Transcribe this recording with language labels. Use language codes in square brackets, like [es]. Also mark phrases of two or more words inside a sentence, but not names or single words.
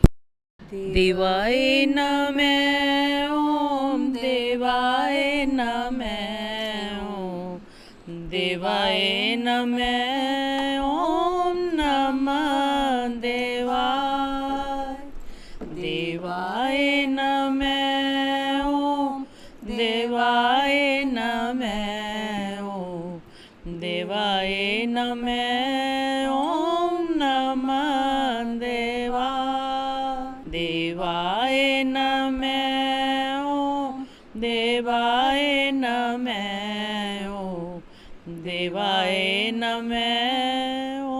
[sa] देवाय नमः ओम, देवाय नमः ओम, देवाय नमः ओम नमः देवाय, देवाय नमः ओम, देवाय नमः ओम, देवाय नमः ओम नमः देवाय नमः ओम देवाय नमः ओम देवाय नमः